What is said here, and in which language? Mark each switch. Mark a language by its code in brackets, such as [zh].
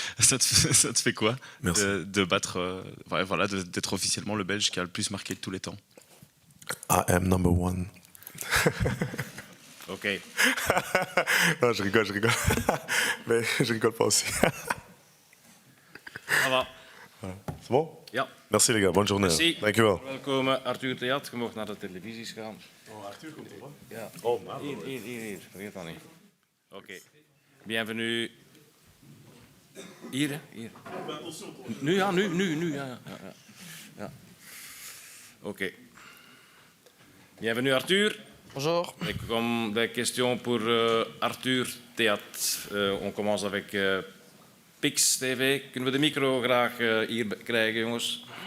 [fr] Ça te fait quoi de battre, voilà, d'être officiellement le Belge qui a le plus marqué de tous les temps? [en] I am number 1. Ok. [fr] Non, je rigole. Mais je rigole pas aussi. Ça va. C'est bon? [nl] Ja. [fr] Merci les gars, bonne journée. Merci. [nl] Dankjewel. Welkom Arthur Theat. Je mag naar de televisies gaan. Oh, Arthur komt er wel. Ja. Oh, maar. Hier. Vergeet dat niet. Oké. Bienvenue. Hier, hè? Hier. Nu, ja, nu. Ja. Oké. Bienvenue Arthur. [fr] Bonjour. Comme des questions pour Arthur Theat. On commence avec Pix TV. [nl] Kunnen we de micro graag hier krijgen, jongens?